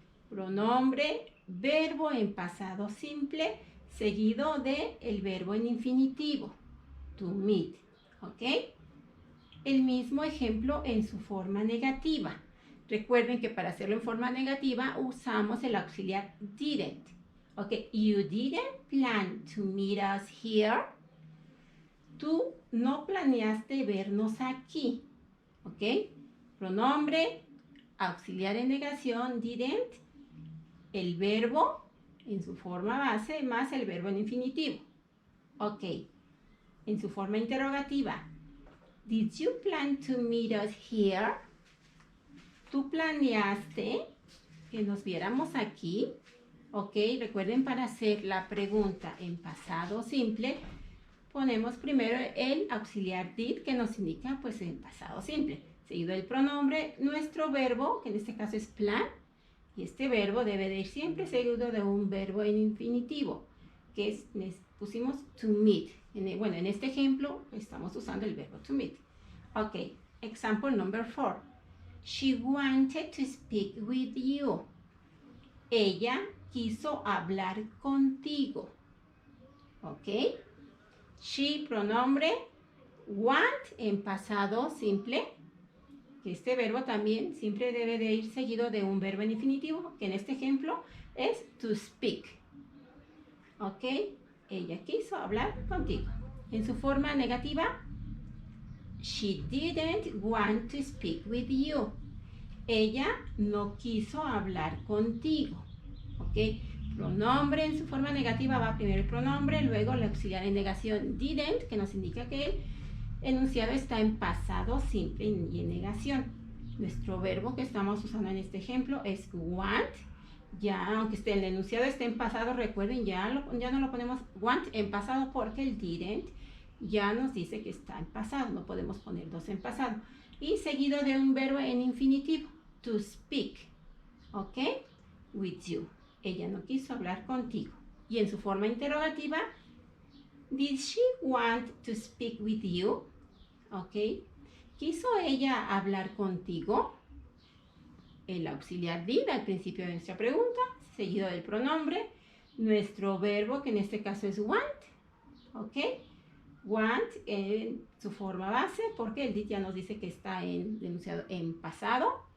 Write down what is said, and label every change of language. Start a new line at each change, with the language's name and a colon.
Spanish: Pronombre, verbo en pasado simple, seguido de el verbo en infinitivo. To meet. ¿Ok? El mismo ejemplo en su forma negativa. Recuerden que para hacerlo en forma negativa usamos el auxiliar didn't. ¿Ok?
English: You didn't plan to meet us here.
Spanish: Tú no planeaste vernos aquí. ¿Ok? Pronombre, auxiliar en negación, didn't, el verbo en su forma base más el verbo en infinitivo. Ok. En su forma interrogativa.
English: Did you plan to meet us here?
Spanish: ¿Tú planeaste que nos viéramos aquí? Ok, recuerden, para hacer la pregunta en pasado simple, ponemos primero el auxiliar did, que nos indica pues en pasado simple, seguido del pronombre, nuestro verbo, que en este caso es plan, y este verbo debe de ir siempre seguido de un verbo en infinitivo, que es, pusimos to meet. Bueno, en este ejemplo estamos usando el verbo to meet.
English: Ok, example number 4. She wanted to speak with you.
Spanish: Ella quiso hablar contigo. Ok. She, pronombre, want en pasado simple, que este verbo también siempre debe de ir seguido de un verbo en infinitivo, que en este ejemplo es to speak. Ok, ella quiso hablar contigo. En su forma negativa,
English: She didn't want to speak with you.
Spanish: Ella no quiso hablar contigo. ¿Ok? Pronombre en su forma negativa va primero el pronombre, luego el auxiliar en negación didn't, que nos indica que el enunciado está en pasado simple y en negación. Nuestro verbo que estamos usando en este ejemplo es want. Ya, aunque el enunciado esté en pasado, recuerden, ya no lo ponemos want en pasado porque el didn't ya nos dice que está en pasado. No podemos poner dos en pasado. Y seguido de un verbo en infinitivo, to speak. ¿Ok? With you. Ella no quiso hablar contigo. Y en su forma interrogativa,
English: did she want to speak with you?
Spanish: ¿Ok? ¿Quiso ella hablar contigo? El auxiliar did al principio de nuestra pregunta, seguido del pronombre, nuestro verbo que en este caso es want. ¿Ok? Want en su forma base porque el did ya nos dice que está enunciado en pasado.